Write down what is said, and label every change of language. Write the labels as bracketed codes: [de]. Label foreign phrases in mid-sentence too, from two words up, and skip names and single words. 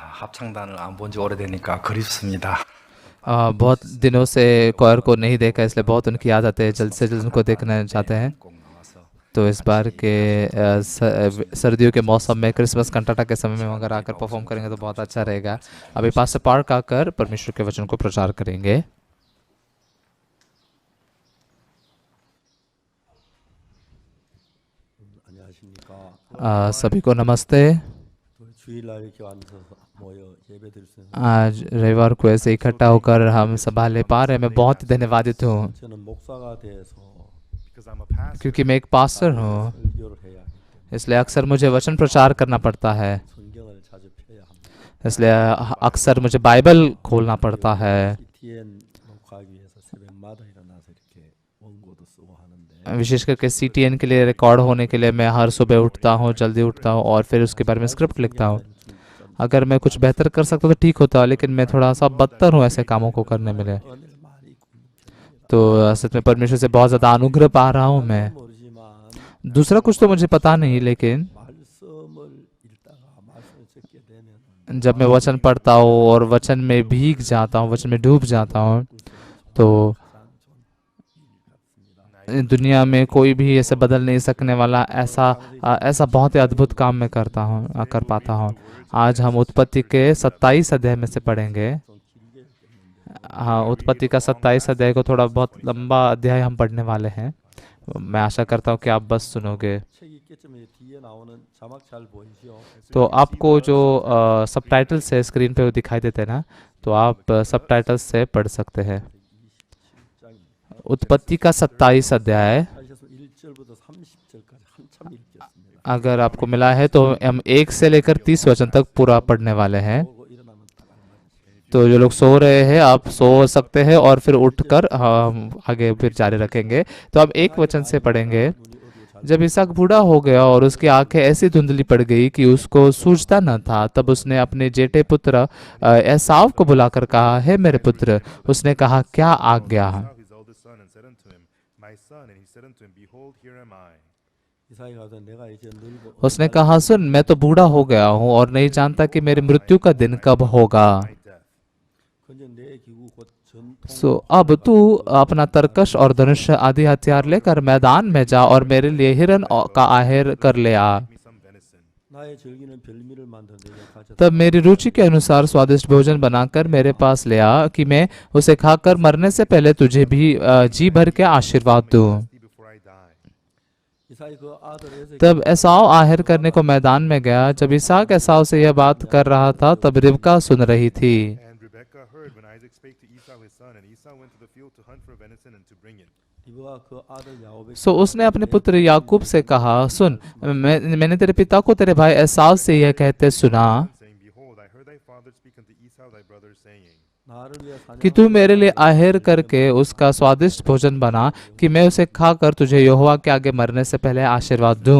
[ko] 합창단을 안 본 지 오래되니까 그립습니다. [hi] बहुत दिनों से क्वायर को नहीं देखा, इसलिए बहुत उनकी याद आते हैं, जल्द से जल्द उनको देखना चाहते हैं। [ko] 꼭 나와서 [hi] तो इस बार के सर्दियों के मौसम में [en] Christmas cantata [hi] के समय में अगर आकर परफॉर्म करेंगे तो बहुत अच्छा रहेगा। अभी पास्टर पार्क आकर परमेश्वर के वचन को प्रचार करेंगे। [ko] 안녕하십니까. [hi] सभी को नमस्ते। [ko] 또 주일날 이렇게 앉아서 모여 예배드릴 수 있는 [hi] आज रविवार को ऐसे इकट्ठा होकर हम सभा ले पा रहे हैं, मैं बहुत ही धन्यवादित हूँ, [ko] 저는 목사가 돼서 [en] because I'm a pastor. [hi] क्योंकि मैं एक पास्टर हूँ, [ko] 설교를 해야 하기 때문에 [hi] इसलिए अक्सर मुझे वचन प्रचार करना पड़ता है, [ko] 성경을 자주 펴야 합니다. [hi] इसलिए अक्सर मुझे बाइबल खोलना पड़ता है। [ko] CTN 녹화하기 위해서 새벽마다 일어나서 이렇게 원고도 쓰고 하는데 [hi] विशेष करके CTN के लिए रिकॉर्ड होने के लिए मैं हर सुबह उठता हूँ, जल्दी उठता हूँ और फिर उसके बारे में स्क्रिप्ट लिखता हूँ। अगर मैं कुछ बेहतर कर सकता तो ठीक होता, लेकिन मैं थोड़ा सा बदतर हूँ ऐसे कामों को करने में। [ko] 은혜를 많이 [hi] तो सच में परमेश्वर से बहुत ज़्यादा अनुग्रह पा रहा हूँ मैं। [ko] 모르지만 [hi] दूसरा कुछ तो मुझे पता नहीं, लेकिन [ko] 말씀을 읽다가 말씀을 적게 되면 [hi] जब मैं वचन पढ़ता हूँ और वचन में भीग जाता हूँ, वचन में डूब जाता हूँ, तो दुनिया में कोई भी ऐसे बदल नहीं सकने वाला ऐसा बहुत ही अद्भुत काम मैं कर पाता हूँ। आज हम उत्पत्ति के 27 अध्याय में से पढ़ेंगे। हाँ, उत्पत्ति का 27 अध्याय को थोड़ा बहुत लंबा अध्याय हम पढ़ने वाले हैं। मैं आशा करता हूँ कि आप बस सुनोगे। [ko] 책 읽겠지만 뒤에 나오는 자막 잘 보이죠? [hi] तो आपको जो सबटाइटल्स है स्क्रीन पे वो दिखाई देते हैं ना, तो आप सबटाइटल्स से पढ़ सकते हैं। उत्पत्ति का 27 अध्याय, [ko] 하셔서 1절부터 30절까지 한참 읽겠습니다. [hi] अगर आपको मिला है तो हम 1 से लेकर 30 वचन तक पूरा पढ़ने वाले हैं। [ko] 보고 일어나면 딱 알맞으세요. [hi] तो जो लोग सो रहे हैं आप सो सकते हैं और फिर उठकर हम आगे फिर जारी रखेंगे। तो अब 1 वचन से पढ़ेंगे। जब इसहाक बूढ़ा हो गया और उसकी आंखें ऐसी धुंधली पड़ गई कि उसको सूझता न था, तब उसने अपने जेठे पुत्र एसाव को बुलाकर कहा, हे मेरे पुत्र। उसने कहा, क्या आज्ञा? [en] His oldest son, and said unto him, My son. And he said unto him, Behold, here am I. [ko] 이삭이 가서 내가 이제 늙어 [hi] उसने कहा, सुन, मैं तो बूढ़ा हो गया हूँ और नहीं जानता कि मेरी मृत्यु का दिन कब होगा। [en] My death. [ko] 근데 내 기구 곧 전통 [hi] सो अब तू अपना तरकश और धनुष आदि हथियार लेकर मैदान में जा और मेरे लिए हिरन का आहेर कर ले आ। [en] Me some venison. [ko] 나의 즐기는 별미를 만들어 내게 가져다 [hi] तब मेरी रुचि के अनुसार स्वादिष्ट भोजन बनाकर मेरे पास ले आ कि मैं उसे खाकर मरने से पहले तुझे भी जी भर के आशीर्वाद दूं। [en] See before I die. [ko] 이삭이 그 아들 에서 [hi] तब एसाव आहर करने को मैदान में गया। जब इसहाक एसाव से यह बात कर रहा था, तब रिबका सुन रही थी। [en] And Rebekah heard when Isaac spake to Esau his son, and Esau went to the field to hunt for venison and to bring it. [ko] 리브가 그 아들 야곱에게 [hi] सो उसने अपने पुत्र याकूब से कहा, सुन, मैंने तेरे पिता को तेरे भाई एसाव से यह कहते सुना [en] Saying, Behold, I heard thy father speak unto Esau thy brother, saying, [ko] 나를 위해 [hi] कि तू मेरे लिए आहेर करके उसका स्वादिष्ट भोजन बना कि मैं उसे खाकर तुझे यहोवा के आगे मरने से पहले आशीर्वाद दूं।